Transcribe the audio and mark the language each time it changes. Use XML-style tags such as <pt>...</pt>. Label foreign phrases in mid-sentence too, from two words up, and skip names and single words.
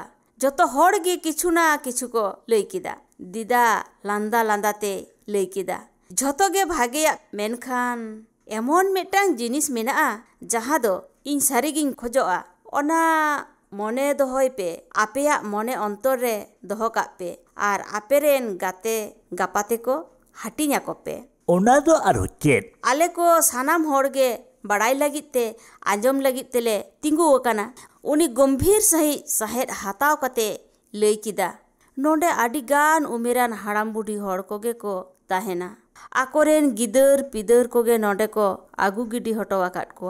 <sat>ᱡᱚᱛᱚ ᱦᱚᱲ ᱜᱮ ᱠᱤᱪᱷᱩ ᱱᱟ ᱠᱤᱪᱷᱩ ᱠᱚ ᱞᱟᱹᱭ ᱠᱮᱫᱟ। ᱫᱤᱫᱟ ᱞᱟᱸᱫᱟ ᱞᱟᱸᱫᱟᱛᱮ ᱞᱟᱹᱭ ᱠᱮᱫᱟ, ᱡᱷᱚᱛᱚ ᱜᱮ ᱵᱷᱟᱜᱮᱭᱟᱜ, ᱢᱮᱱᱠᱷᱟᱱ ᱮᱢᱚᱱ ᱢᱤᱫᱴᱟᱝ ᱡᱤᱱᱤᱥ ᱢᱮᱱᱟᱜᱼᱟ ᱡᱟᱦᱟᱸ ᱫᱚ ᱤᱧ ᱥᱟᱹᱨᱤᱜᱤᱧ ᱠᱷᱚᱡᱚᱜᱼᱟ। ᱚᱱᱟ ᱢᱚᱱᱮ ᱫᱚᱦᱚᱭ ᱯᱮ, ᱟᱯᱮᱭᱟᱜ ᱢᱚᱱᱮ ᱚᱱᱛᱚᱨ ᱨᱮ ᱫᱚᱦᱚ ᱠᱟᱜ ᱯᱮ, ᱟᱨ ᱟᱯᱮᱨᱮᱱ ᱜᱟᱛᱮ ᱜᱟᱯᱟᱛᱮ ᱠᱚ ᱦᱟᱹᱴᱤᱧ ᱟᱠᱚ ᱯᱮ। ᱚᱱᱟ ᱫᱚ ᱟᱨᱦᱚᱸ ᱪᱮᱫ. ᱟᱞᱮ ᱠᱚ ᱥᱟᱱᱟᱢ ᱦᱚᱲᱜᱮ ᱵᱟᱲᱟᱭ ᱞᱟᱹᱜᱤᱫ te ᱟᱸᱡᱚᱢ ᱞᱟᱹᱜᱤᱫ ᱛᱮᱞᱮ ᱛᱤᱸᱜᱩ ᱟᱠᱟᱱᱟ। ᱩᱱᱤ ᱜᱚᱢᱵᱷᱤᱨ ᱥᱟᱺᱦᱤᱡ ᱥᱟᱦᱮᱫ ᱦᱟᱛᱟᱣ ᱠᱟᱛᱮ ᱞᱟᱹᱭ ᱠᱮᱫᱟ, ᱱᱚᱰᱮ ᱟᱹᱰᱤᱜᱟᱱ ᱩᱢᱮᱨᱟᱱ ᱦᱟᱲᱟᱢ ᱵᱩᱰᱷᱤ ᱦᱚᱲ ᱠᱚᱜᱮ ᱠᱚ ᱛᱟᱦᱮᱱᱟ। ᱟᱠᱚᱨᱮᱱ ᱜᱤᱫᱟᱹᱨ ᱯᱤᱫᱟᱹᱨ ᱠᱚᱜᱮ ᱱᱚᱰᱮ ᱠᱚ ᱟᱹᱜᱩ ᱜᱤᱰᱤ ᱦᱚᱴᱚ ᱟᱠᱟᱫ ᱠᱚᱣᱟ।</sat>